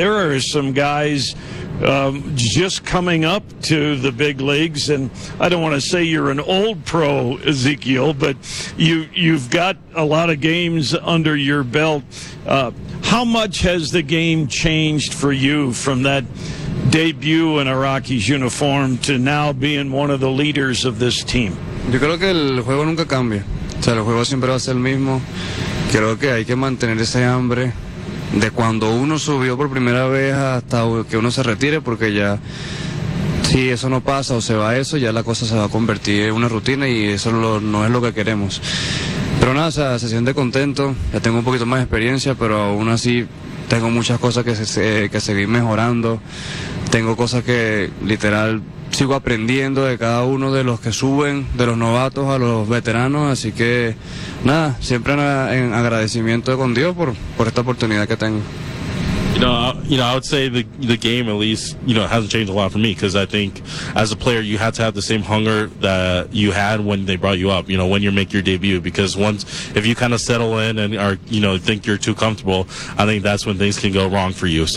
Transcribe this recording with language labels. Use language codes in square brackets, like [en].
[en] There are some guys just coming up to the big leagues, and I don't want to say you're an old pro, Ezekiel, but you've got a lot of games under your belt. How much has the game changed for you from that debut in a Rockies uniform to now being one of the leaders of this team? [es] Yo creo que el juego nunca cambia. O sea, el juego siempre va a ser el mismo. Creo que hay que mantener ese hambre de cuando uno subió por primera vez hasta que uno se retire, porque ya, si eso no pasa o se va eso, ya la cosa se va a convertir en una rutina y eso no es lo que queremos. Pero nada, o sea, se siente contento, ya tengo un poquito más de experiencia, pero aún así tengo muchas cosas que seguir mejorando. Tengo cosas que literal sigo aprendiendo de cada uno de los que suben, de los novatos a los veteranos, así que nada, siempre en agradecimiento con Dios por esta oportunidad que tengo. [en] You know, I would say the game, at least, you know, hasn't changed a lot for me, because I think as a player, you have to have the same hunger that you had when they brought you up, you know, when you make your debut. Because once, if you kind of settle in and are, you know, think you're too comfortable, I think that's when things can go wrong for you.